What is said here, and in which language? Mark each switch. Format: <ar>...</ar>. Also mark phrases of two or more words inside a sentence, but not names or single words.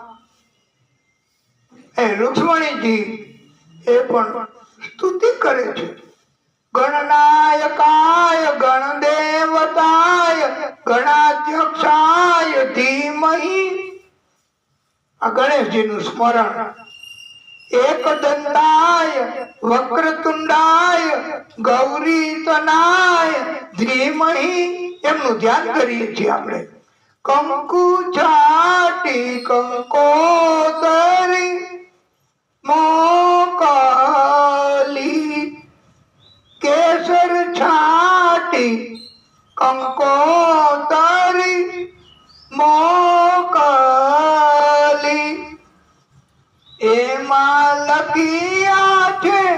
<gu>એ રૂક્ષ્મણીજી એ પણ સ્તુતિ કરે છે.</gu> <sa>ગણનાયકાય ગણદેવતાય ગણાધ્યક્ષાય ધીમહિ.</sa> <gu>આ ગણેશજીનું સ્મરણ.</gu> <sa>एकदंताय वक्रतुंडाय गौरीतनाय धीमहि</sa> <gu>એમનું ધ્યાન કરીએ છીએ આપણે. કંકુ છાટી કંકોતરી મોકલી. કેસર છાટી કંકોતરી મોકલી એમાં લખ્યા છે</gu>